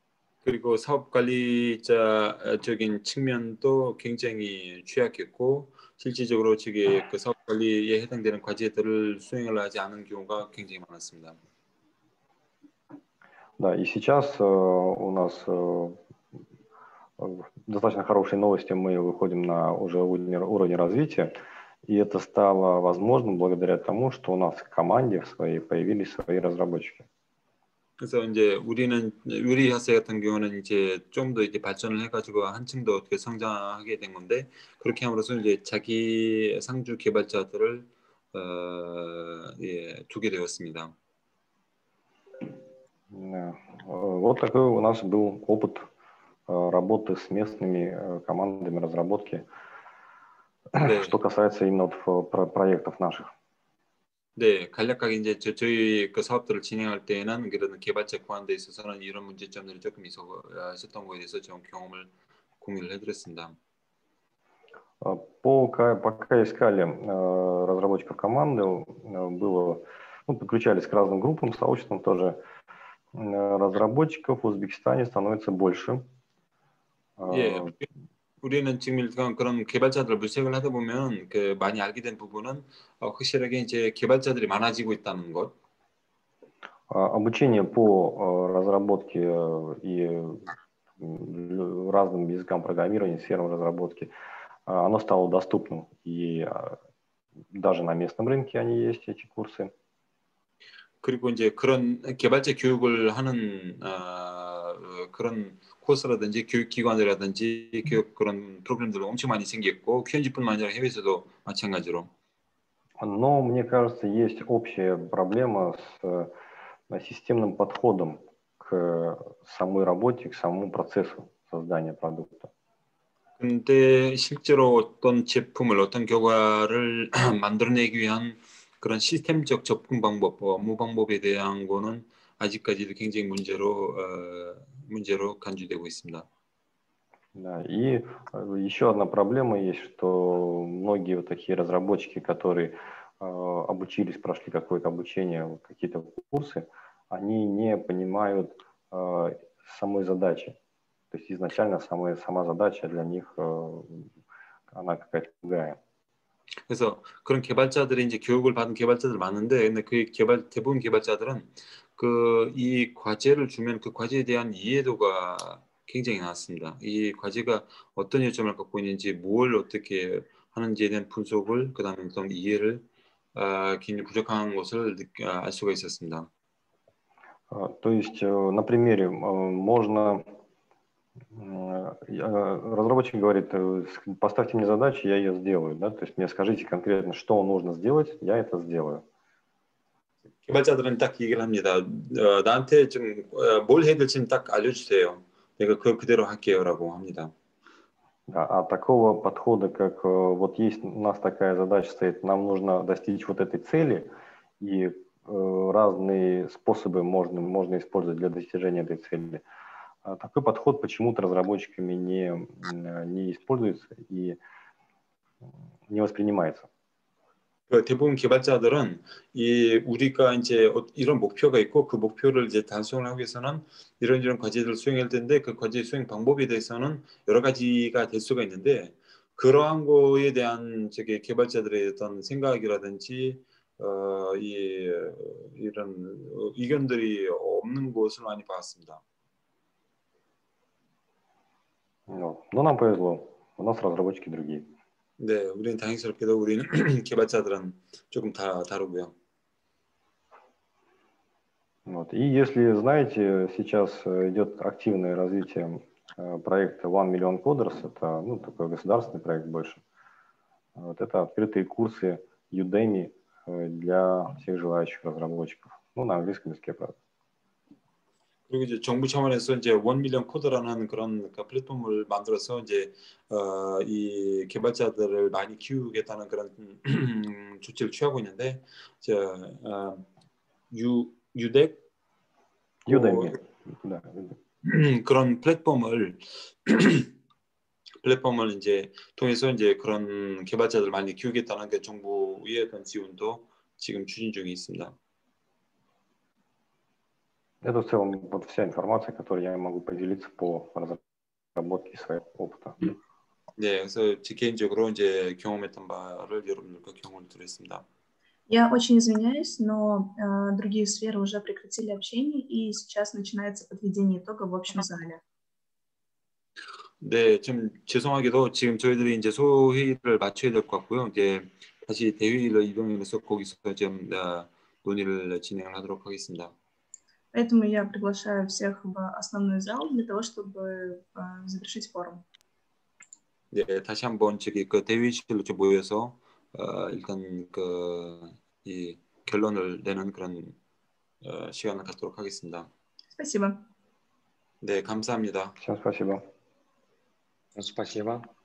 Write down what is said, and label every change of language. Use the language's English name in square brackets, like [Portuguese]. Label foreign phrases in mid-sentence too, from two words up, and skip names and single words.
[Korean] 그리고 사업 관리자적인 측면도 굉장히 취약했고 실질적으로 저기 그 사업 관리에 해당되는 과제들을 수행을 하지 않은 경우가 굉장히 많았습니다. [Russian] Да, и сейчас у нас достаточно хорошие новости, мы выходим на уже уровень развития, и это стало возможным благодаря тому, что у нас в команде своей появились свои разработчики. [Korean] 그래서 이제 우리 회사 같은 경우는 이제 좀 더 이제 발전을 해가지고 한층 더 어떻게 성장하게 된 건데 그렇게 함으로써 이제 자기 상주 개발자들을 두게 되었습니다. [Russian] Вот такой у нас был опыт работы с местными командами разработки, [Korean] 네. [Russian] что касается именно проектов наших. [Korean] 네, 간략하게 이제 저희 그 사업들을 진행할 때에는 그런 개발자 구한에 있어서는 이런 문제점들이 조금 있었던 거에 대해서 좀 경험을 공유를 해드렸습니다. [Russian] Пока искали разработчиков команды, подключались к разным группам, сообществам тоже. Разработчиков в Узбекистане становится больше. [Korean] 예, 우리는 지금 그런 개발자들 물색을 하다 보면 그 많이 알게 된 부분은 확실하게 이제 개발자들이 많아지고 있다는 것. [Russian] Обучение по разработке и разным языкам программирования, сферам разработки, оно стало доступным. И даже на местном рынке они есть, эти курсы. [Korean] 그리고 이제 그런 개발자 교육을 하는 그런 코스라든지 교육기관이라든지 교육 그런 프로그램들도 엄청 많이 생겼고 현지뿐만 아니라 해외에서도 마찬가지로. [Russian] Но мне кажется, есть общая проблема с системным подходом к самой работе, к самому процессу создания продукта. [Korean] 근데 실제로 어떤 제품을 어떤 결과를 만들어내기 위한 그런 시스템적 접근 방법, 업무 방법에 대한 거는 아직까지도 굉장히 문제로 간주되고 있습니다. [Russian] Да, и еще одна проблема есть, что многие вот такие разработчики, которые обучились, прошли какое-то обучение, какие-то курсы, они не понимают самой задачи. То есть изначально сама задача для них, она какая-то другая. [Korean] 그래서 그런 개발자들이 이제 교육을 받은 개발자들 많은데, 근데 그 대부분 개발자들은 이 과제를 주면 그 과제에 대한 이해도가 굉장히 낮습니다. 이 과제가 어떤 요점을 갖고 있는지, 뭘 어떻게 하는지에 대한 분석을, 그다음에 어떤 이해를 굉장히 부족한 것을 알 수가 있었습니다. [Russian] То есть на примере можно разработчик говорит, поставьте мне задачу, я ее сделаю, да? То есть мне скажите конкретно, что нужно сделать, я это сделаю. [Korean] 개발자들은 딱 얘기를 합니다. 나한테 좀 뭘 해야 될지는 딱 알려주세요. 내가 그대로 할게요라고 합니다. [Russian] А такого подхода, как вот есть у нас такая задача стоит, нам нужно достичь вот этой цели, и разные способы можно использовать для достижения этой цели. Такой подход почему-то разработчиками не используется и не воспринимается. [Korean] 대부분 개발자들은 우리가 이제 이런 목표가 있고 그 목표를 이제 달성을 하기 위해서는 이런 과제들을 수행할 텐데 그 과제 수행 방법에 대해서는 여러 가지가 될 수가 있는데 그러한 거에 대한 개발자들의 어떤 생각이라든지 이런 의견들이 없는 것을 많이 봤습니다. [Russian] Но нам повезло, у нас разработчики другие. [Korean] 네, 우리는 다행스럽게도 우리는 개발자들은 조금 다르고요. [Russian] Вот. И если знаете, сейчас идет активное развитие проекта One Million Coders, это такой государственный проект больше. Вот это открытые курсы Udemy для всех желающих разработчиков. На английском языке, правда. [Korean] 그리고 이제 정부 차원에서 이제 1 밀리언 코드라는 그런 플랫폼을 만들어서 이제 이 개발자들을 많이 키우겠다는 그런 조치를 취하고 있는데 Udemy 그런 플랫폼을 이제 통해서 이제 그런 개발자들 많이 키우겠다는 게 정부의 어떤 지원도 지금 추진 중에 있습니다. [Russian] Это в целом вот вся информация, которую я могу поделиться по разработке своего опыта. [Korean] 네, 그래서 제 개인적으로 이제 경험했던 바를 여러분들과 경험을 드렸습니다. [Russian] Я очень извиняюсь, но другие сферы уже прекратили общение, и сейчас начинается подведение итога в общем зале. [Korean] 네, 좀 죄송하게도 지금 저희들이 이제 소회의를 마쳐야 될 것 같고요. 이제 다시 대회의로 이동해서 거기서 좀 논의를 진행을 하도록 하겠습니다. [Russian] Поэтому я приглашаю всех в основной зал для того, чтобы завершить форум. [Korean] 네, 다시 한번 저기 그 대회의실로 좀 모여서 일단 이 결론을 내는 그런 시간을 갖도록 하겠습니다. [Russian] Спасибо. [Korean] 네, 감사합니다. [Russian] Всем спасибо. Спасибо.